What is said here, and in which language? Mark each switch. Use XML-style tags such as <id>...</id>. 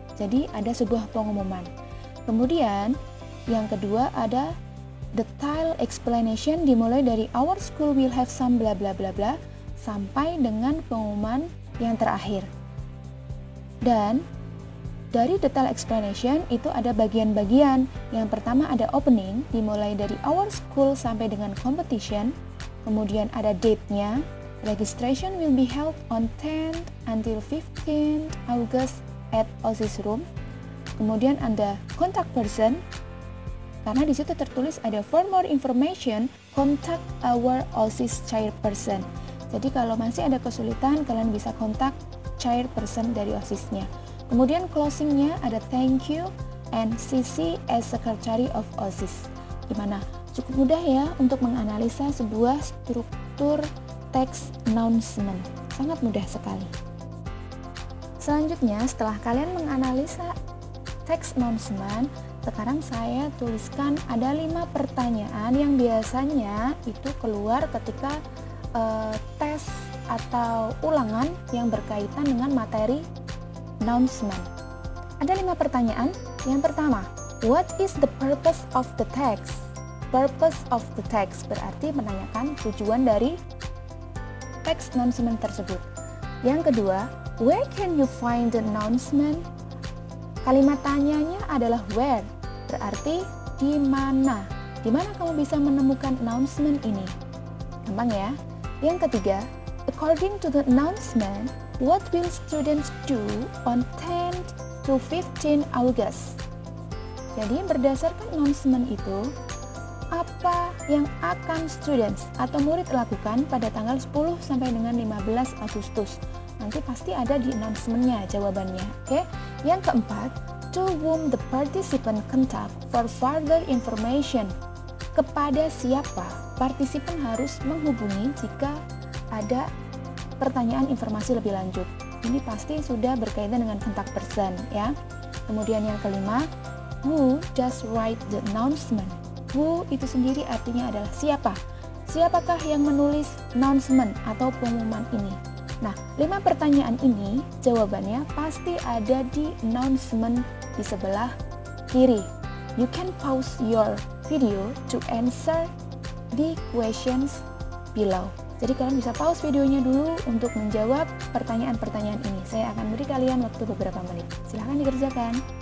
<id>Jadi ada sebuah pengumuman. Kemudian yang kedua ada detail explanation, dimulai dari</id> <en>our school will have some bla bla</en> <id>bla bla sampai dengan pengumuman yang terakhir. Dan dari detail explanation itu ada bagian-bagian. Yang pertama ada opening, dimulai dari</id> <en>our school</en> <id>sampai dengan competition. Kemudian ada date-nya.</id> <en>Registration will be held on 10th until 15th August at OSIS room.</en> <id>Kemudian ada contact person, karena di situ tertulis ada</id> <en>for more information contact our OSIS chairperson.</en> <id>Jadi kalau masih ada kesulitan, kalian bisa kontak chairperson dari OSIS-nya. Kemudian closing-nya ada</id> <en>thank you and CC as secretary of OSIS.</en> <id>Gimana? Cukup mudah ya untuk menganalisa sebuah struktur text announcement. Sangat mudah sekali. Selanjutnya, setelah kalian menganalisa text announcement, sekarang saya tuliskan ada 5 pertanyaan yang biasanya itu keluar ketika tes atau ulangan yang berkaitan dengan materi announcement. Ada 5 pertanyaan. Yang pertama,</id> <en>what is the purpose of the text? Purpose of the text</en> <id>berarti menanyakan tujuan dari text announcement tersebut. Yang kedua,</id> <en>where can you find the announcement?</en> <id>Kalimat tanyanya adalah where, berarti di mana. Di mana kamu bisa menemukan announcement ini? Gampang ya. Yang ketiga,</id> <en>according to the announcement, what will students do on 10th to 15 August?</en> <id>Jadi berdasarkan announcement itu, apa yang akan students atau murid lakukan pada tanggal 10 sampai dengan 15 Agustus. Nanti pasti ada di announcement-nya jawabannya. Oke. Yang keempat,</id> <en>to whom the participant contact for further information.</en> <id>Kepada siapa partisipan harus menghubungi jika ada pertanyaan informasi lebih lanjut. Ini pasti sudah berkaitan dengan contact person ya. Kemudian yang kelima,</id> <en>who does write the announcement?</en> <id>Who itu sendiri artinya adalah siapa. Siapakah yang menulis announcement atau pengumuman ini? Nah, 5 pertanyaan ini jawabannya pasti ada di announcement di sebelah kiri.</id> <en>You can pause your video to answer the questions below.</en> <id>Jadi kalian bisa pause videonya dulu untuk menjawab pertanyaan-pertanyaan ini. Saya akan beri kalian waktu beberapa menit. Silahkan dikerjakan.</id>